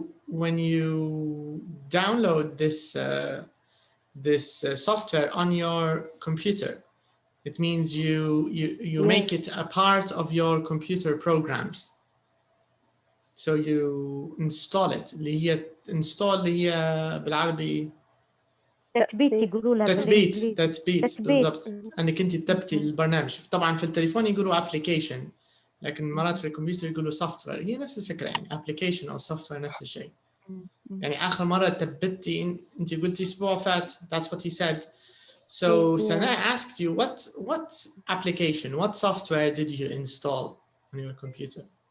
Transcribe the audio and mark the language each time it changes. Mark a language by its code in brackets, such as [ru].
[en] when you download this software on your computer, it means you make it a part of your computer programs. So you install it. [ar] اللي هي install اللي هي بالعربي تثبيت يقولوا لها بالإنجليزي. تثبيت بالضبط. انك انت تثبتي البرنامج. طبعا في التليفون يقولوا application، لكن مرات في الكمبيوتر يقولوا software. هي نفس الفكره يعني application او software نفس الشيء. يعني اخر مره ثبتي انت قلتي اسبوع فات. [en] That's what he said. So Sana asked you what application, what software did you install on your computer?